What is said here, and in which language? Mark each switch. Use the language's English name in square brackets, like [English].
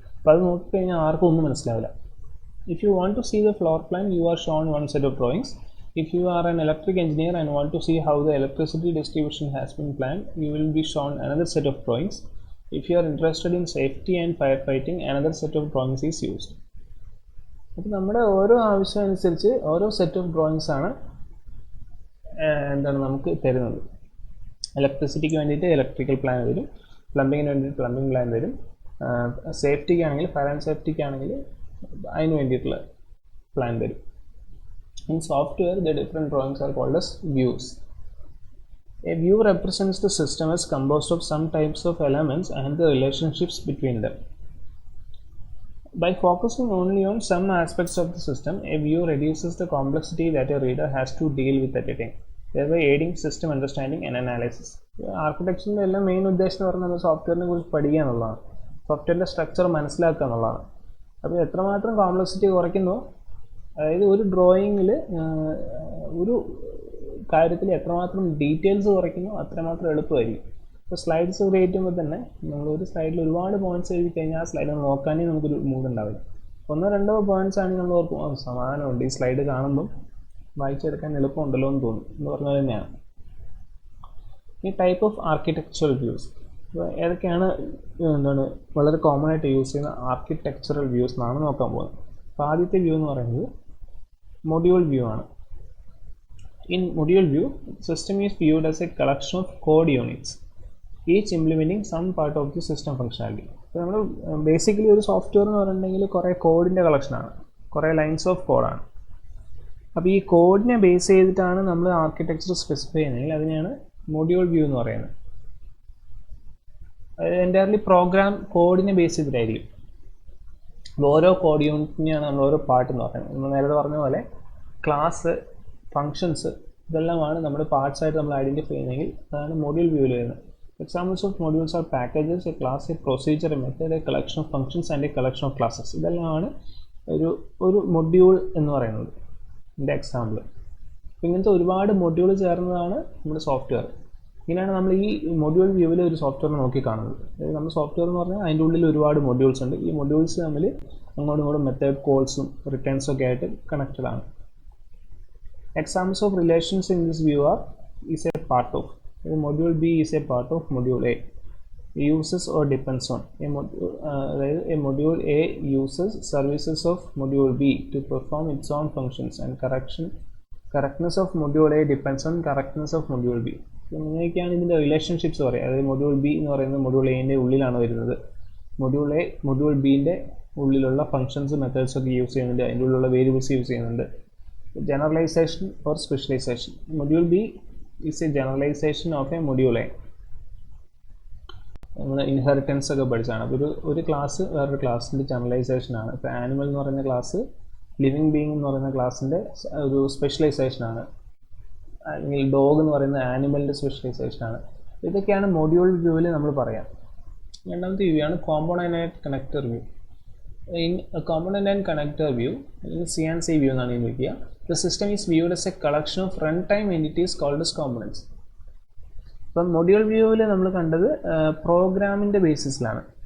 [Malayalam] അപ്പോൾ അത് നോക്കിക്കഴിഞ്ഞാൽ ആർക്കും ഒന്നും മനസ്സിലാവില്ല. [English] If you want to see the floor plan, you are shown one set of drawings. If you are an electric engineer and want to see how the electricity distribution has been planned, you will be shown another set of drawings. If you are interested in safety and firefighting, another set of drawings is used. [Malayalam] അപ്പോൾ നമ്മുടെ ഓരോ ആവശ്യം അനുസരിച്ച് ഓരോ set of drawings ആണ് നമുക്ക് തരുന്നത്. ഇലക്ട്രിസിറ്റിക്ക് വേണ്ടിയിട്ട് ഇലക്ട്രിക്കൽ പ്ലാൻ വരും, പ്ലംബിങ്ങിന് വേണ്ടിയിട്ട് പ്ലംബിംഗ് പ്ലാൻ വരും, സേഫ്റ്റിക്ക് ആണെങ്കിൽ ഫയർ ആൻഡ് സേഫ്റ്റിക്ക് ആണെങ്കിൽ അതിന് വേണ്ടിയിട്ടുള്ള പ്ലാൻ വരും. [English] In software, the different drawings are called as views. A view represents the system as composed of some types of elements and the relationships between them. By focusing only on some aspects of the system, a view reduces the complexity that a reader has to deal with at a time, thereby aiding system understanding and analysis. [Malayalam] ആർക്കിടെക്ചറിൻ്റെ എല്ലാം main ഉദ്ദേശം എന്ന് പറഞ്ഞാൽ നമ്മൾ സോഫ്റ്റ്വെയറിനെ കുറിച്ച് പഠിക്കുക എന്നുള്ളതാണ്, സോഫ്റ്റ്വെയറിൻ്റെ structure മനസ്സിലാക്കുക എന്നുള്ളതാണ്. അപ്പോൾ എത്രമാത്രം കോംപ്ലക്സിറ്റി കുറയ്ക്കുന്നു, അതായത് ഒരു ഡ്രോയിങ്ങിൽ ഒരു കാര്യത്തിൽ എത്രമാത്രം ഡീറ്റെയിൽസ് കുറയ്ക്കുന്നു അത്രമാത്രം എളുപ്പമായിരിക്കും. ഇപ്പോൾ സ്ലൈഡ്സ് ക്രിയേറ്റ് ചെയ്യുമ്പോൾ തന്നെ നമ്മളൊരു സ്ലൈഡിൽ ഒരുപാട് പോയിന്റ്സ് എഴുതി കഴിഞ്ഞാൽ ആ സ്ലൈഡ് നോക്കാനേ നമുക്കൊരു മൂഡ് ഉണ്ടാവില്ല. ഒന്നോ രണ്ടോ പോയിന്റ്സ് ആണെങ്കിൽ നമ്മൾ ഓർക്കും സമാധാനമുണ്ട്, ഈ സ്ലൈഡ് കാണുമ്പം വായിച്ചെടുക്കാൻ എളുപ്പമുണ്ടല്ലോ എന്ന് തോന്നും എന്ന് പറഞ്ഞാൽ തന്നെയാണ്. ഈ ടൈപ്പ് ഓഫ് ആർക്കിടെക്ചറൽ വ്യൂസ് ഏതൊക്കെയാണ് വളരെ കോമൺ ആയിട്ട് യൂസ് ചെയ്യുന്ന ആർക്കിടെക്ചറൽ വ്യൂസ് എന്നാണ് നോക്കാൻ പോകുന്നത്. അപ്പോൾ ആദ്യത്തെ വ്യൂ എന്ന് പറയുന്നത് മൊഡ്യൂൾ വ്യൂ ആണ്. [English] In module view, system is viewed as a collection of code units, each implementing some part of the system functionality. [Malayalam] അപ്പോൾ നമ്മൾ ബേസിക്കലി ഒരു സോഫ്റ്റ്വെയർ എന്ന് പറഞ്ഞിട്ടുണ്ടെങ്കിൽ കുറേ കോഡിൻ്റെ കളക്ഷനാണ്, കുറേ ലൈൻസ് ഓഫ് കോഡാണ്. അപ്പോൾ ഈ കോഡിനെ ബേസ് ചെയ്തിട്ടാണ് നമ്മൾ ആർക്കിടെക്ചർ സ്പെസിഫൈ ചെയ്യുന്നതെങ്കിൽ അതിനെയാണ് മൊഡ്യൂൾ വ്യൂ എന്ന് പറയുന്നത്. അതായത് എൻ്റയർലി പ്രോഗ്രാം കോഡിനെ ബേസ് ചെയ്തിട്ടായിരിക്കും. ഓരോ കോഡ് യൂണിറ്റിനെയാണ് നമ്മൾ ഓരോ പാർട്ട് എന്ന് പറയുന്നത്. നമ്മൾ നേരത്തെ പറഞ്ഞ പോലെ ക്ലാസ്, ഫങ്ഷൻസ് ഇതെല്ലാമാണ് നമ്മുടെ പാർട്സ് ആയിട്ട് നമ്മൾ ഐഡൻറ്റിഫൈ ചെയ്യുന്നതെങ്കിൽ അതാണ് മൊഡ്യൂൾ വ്യൂവിൽ വരുന്നത്. [English] Examples of modules are packages, a class, a procedure, a method, a collection of functions and a collection of classes. [Malayalam] ഇതെല്ലാമാണ് ഒരു മൊഡ്യൂൾ എന്ന് പറയുന്നത്, ഇതിൻ്റെ എക്സാമ്പിൾ. അപ്പോൾ ഇങ്ങനത്തെ ഒരുപാട് മൊഡ്യൂൾ ചേർന്നതാണ് നമ്മുടെ സോഫ്റ്റ്വെയർ. ഇങ്ങനെയാണ് നമ്മൾ ഈ മൊഡ്യൂൾ വ്യൂവിൽ ഒരു സോഫ്റ്റ്വെയർ നോക്കി കാണുന്നത്. അതായത് നമ്മൾ സോഫ്റ്റ്വെയർ എന്ന് പറഞ്ഞാൽ അതിൻ്റെ ഉള്ളിൽ ഒരുപാട് മൊഡ്യൂൾസ് ഉണ്ട്. ഈ മൊഡ്യൂൾസ് തമ്മിൽ അങ്ങോട്ടും ഇങ്ങോട്ടും മെത്തേഡ് കോൾസും റിട്ടേൺസും ഒക്കെ ആയിട്ട് കണക്റ്റഡ് ആണ്. [English] Examples of relations in this view is a part of. Module B is a part of module A. Uses or depends on. A module A uses services of module B to perform its own functions, and correctness of module A depends on correctness of module B. [Malayalam] ഇങ്ങനെയൊക്കെയാണ് ഇതിൻ്റെ relationships പറയുക. അതായത് module B എന്ന് പറയുന്നത് module എയുടെ ഉള്ളിലാണ് വരുന്നത്. Module A module ബിൻ്റെ ഉള്ളിലുള്ള ഫങ്ഷൻസ്, മെത്തേഡ്സ് ഒക്കെ യൂസ് ചെയ്യുന്നുണ്ട്, അതിൻ്റെ ഉള്ളിലുള്ള വേരിയബിൾസ് യൂസ് ചെയ്യുന്നുണ്ട്. [English] Generalization or specialization. Module B is a generalization of a module A. [Malayalam] നമ്മൾ ഇൻഹെറിറ്റൻസ് ഒക്കെ പഠിച്ചാണ്. അപ്പോൾ ഒരു ക്ലാസ് വേറൊരു ക്ലാസ്സിൻ്റെ ജനറലൈസേഷൻ ആണ്. ഇപ്പോൾ ആനിമൽ എന്ന് പറയുന്ന ക്ലാസ് ലിവിങ് ബീയിങ് എന്ന് പറയുന്ന ക്ലാസ്സിൻ്റെ ഒരു സ്പെഷ്യലൈസേഷനാണ്, അല്ലെങ്കിൽ ഡോഗ് എന്ന് പറയുന്ന ആനിമലിൻ്റെ സ്പെഷ്യലൈസേഷനാണ്. ഇതൊക്കെയാണ് മൊഡ്യൂൾ വ്യൂവിൽ നമ്മൾ പറയാം. രണ്ടാമത്തെ വ്യൂ ആണ് component connector view. [English] in a component and connector view, in CNC view [Malayalam] എന്നാണ് വിളിക്കുക. [English] The system is viewed as a collection of runtime entities called as components. [Malayalam] അപ്പം മൊഡ്യൂൾ വ്യൂവിൽ നമ്മൾ കണ്ടത് പ്രോഗ്രാമിൻ്റെ ബേസിസിലാണ്.